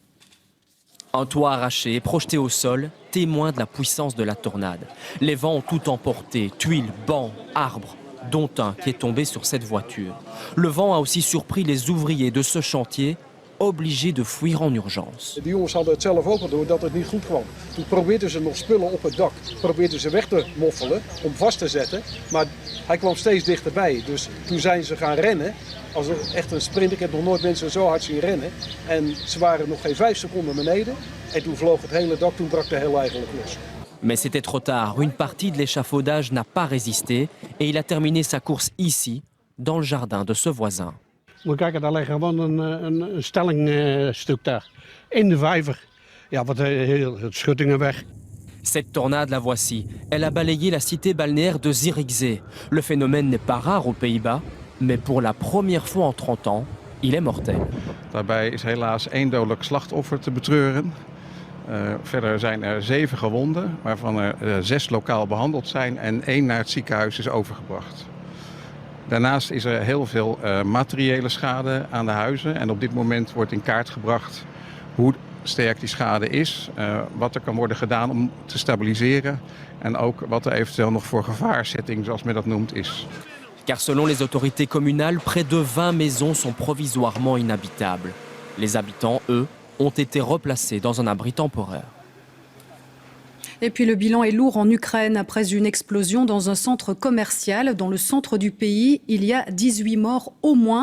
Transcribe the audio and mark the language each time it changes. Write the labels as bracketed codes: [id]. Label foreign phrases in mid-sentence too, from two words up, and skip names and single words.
[fr] Un toit arraché, projeté au sol, témoin de la puissance de la tornade. Les vents ont tout emporté, tuiles, bancs, arbres, dont un qui est tombé sur cette voiture. Le vent a aussi surpris les ouvriers de ce chantier, obligés de fuir en urgence. [nl] De jongens hadden het zelf ook al door dat het niet goed kwam. Toen probeerden ze nog spullen op het dak, probeerden ze weg te moffelen om vast te zetten, maar hij kwam steeds dichterbij. Dus toen zijn ze gaan rennen, als echt een sprint. Ik heb nog nooit mensen zo hard zien rennen. En ze waren nog geen 5 seconden beneden en toen vloog het hele dak, toen brak de hel eigenlijk los. [fr] Mais c'était trop tard. Une partie de l'échafaudage n'a pas résisté et il a terminé sa course ici, dans le jardin de ce voisin. [nl] Moet kijken, daar ligt gewoon een stellingstuk daar. In de vijver. Ja, wat het schuttingen weg. [fr] Cette tornade, la voici. Elle a balayé la cité balnéaire de Zierikzee. Le phénomène n'est pas rare aux Pays-Bas, mais pour la première fois en 30 ans, il est mortel. [nl] Daarbij is helaas 1 dodelijk slachtoffer te betreuren. Verder zijn er 7 gewonden, waarvan er 6 lokaal behandeld zijn en 1 naar het ziekenhuis is overgebracht. Daarnaast is er heel veel materiële schade aan de huizen en op dit moment wordt in kaart gebracht hoe sterk die schade is, wat er kan worden gedaan om te stabiliseren en ook wat er eventueel nog voor gevaarzetting, zoals men dat noemt, is. [fr] Car selon les autorités communales, près de 20 maisons sont provisoirement inhabitables. Les habitants, eux, ont été replacés dans un abri temporaire. Et puis le bilan est lourd en Ukraine après une explosion dans un centre commercial. Dans le centre du pays, il y a 18 morts au moins.